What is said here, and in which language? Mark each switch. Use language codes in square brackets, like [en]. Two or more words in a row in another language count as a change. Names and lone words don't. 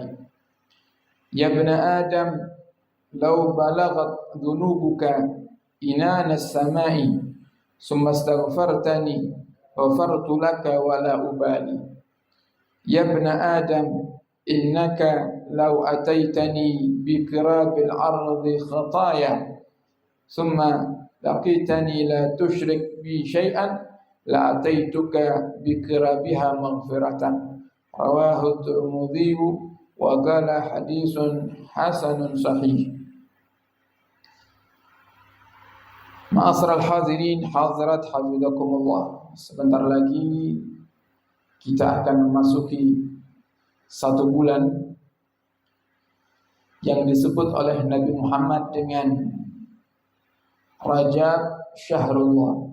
[ar] يا ابن آدم لو بلغت ذنوبك عنان السماء ثم استغفرتني غفرت لك ولا أبالي. يا ابن آدم إنك لو أتيتني بقراب الأرض خطايا ثم لقيتني لا تشرك بي شيئا لأتيتك بقرابها مغفرة. رواه الترمذي وقال حديث حسن صحيح. معاشر الحاضرين الحاضرات حفظكم الله. [id] Sebentar lagi kita akan memasuki satu bulan yang disebut oleh Nabi Muhammad dengan Rajab Syahrullah.